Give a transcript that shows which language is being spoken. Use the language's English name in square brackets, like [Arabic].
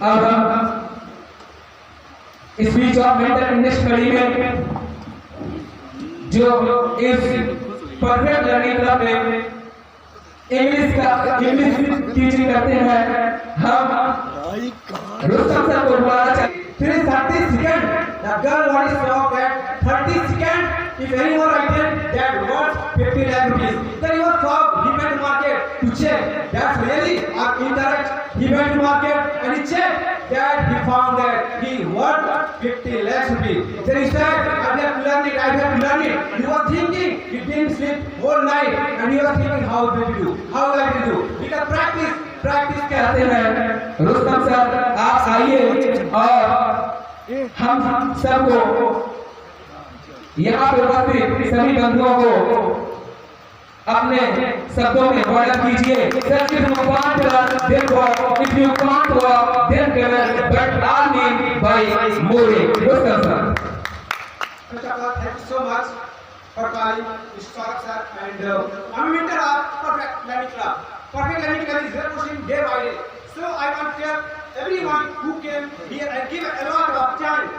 [Hindi] अब हम speech of mentor English कड़ी में जो इस परफेक्ट लर्निंग क्लब में इंग्लिश टीचिंग करते हैं, हम रुस्तम सर को बुलाना चाहिए। [English] 30 seconds. The girl want to stop at 30 seconds. If anyone written that worth 50 lakh rupees, then he was stop. He went to market to check that's really or incorrect. He went to market and he checked that he found that he worth 50 lakh rupees. Then he said, I have to learn it. I have to learn it. He was thinking. He didn't sleep whole night and he was thinking how will I do? How will I do? [Hindi] Because practice कहते हैं। Rustam sir आप आइए और हम सबको यहाँ पे उपस्थित सभी बंधुओं को अपने शब्दों में वर्णन कीजिए। [English] If you can't then walk, if you can't walk then travel, but all mean by moving. [Hindi] Rustam sir. [English] First of all, thank you so much for calling Mr. Saurabh sir and I'm a mentor of Perfect Learning Club. Perfect Learning Club is pushing day by day. So I want to tell everyone who came here and give a lot of time.